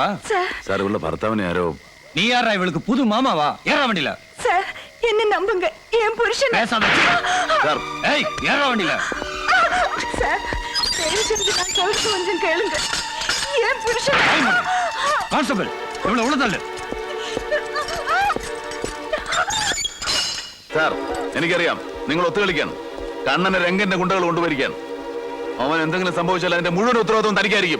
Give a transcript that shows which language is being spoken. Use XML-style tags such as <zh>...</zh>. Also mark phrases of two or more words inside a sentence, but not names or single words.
<ml>സാർ ഇവളുടെ ഭർത്താവിനെ ആരോ.</ml> <ta>நீ யாரா இவளுக்கு புது மாமாவா? ஏறா வண்டியில. சார் என்ன நம்புங்க, என் புருஷன். பேசாத.</ta> <ml>സാർ</ml> <ta>ஏய் ஏறா வண்டியில. சார் தயவு செஞ்சு நான் சொல்றது கொஞ்சம் கேளுங்க. என் புருஷன். கான்ஸ்டபிள் இவ்வளவு உள்ள</ta> <ml>സാർ എനിക്കറിയാം നിങ്ങൾ ഒത്തുകളിക്കാണ്. കണ്ണനെ രംഗന്റെ ഗുണ്ടകൾ കൊണ്ടുവരികയാണ്. അവൻ എന്തെങ്കിലും സംഭവിച്ചാൽ അതിന്റെ മുഴുവൻ ഉത്തരവാദിത്വം തനിക്കായിരിക്കും.</ml>